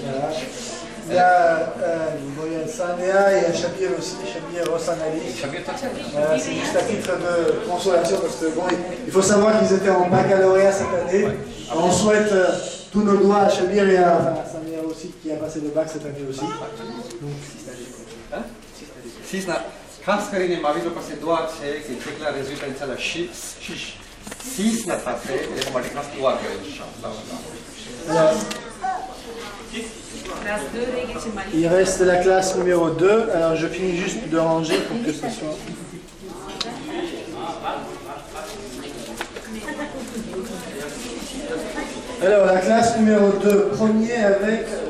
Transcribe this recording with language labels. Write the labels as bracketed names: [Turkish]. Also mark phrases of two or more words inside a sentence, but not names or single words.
[French] Il y a Samia et Shabir aussi, Shabir Rossan Ali. C'est juste à titre de consolation parce que bon, il faut savoir qu'ils étaient en baccalauréat cette année. On souhaite tous nos doigts à Shabir et à Samia aussi qui a passé le bac cette année aussi. [Gujarati] ખાસ કરીને મારી પાસે દુઆ છે કે જેટલા રેઝિડન્ટ છે શીશ ના પાસે એ માટે ખાસ દુઆ કરે ઇન્શાઅલ્લાહ. [French] Il reste la classe numéro 2. Alors je finis juste de ranger pour que ce soit. Alors la classe numéro 2, premier avec.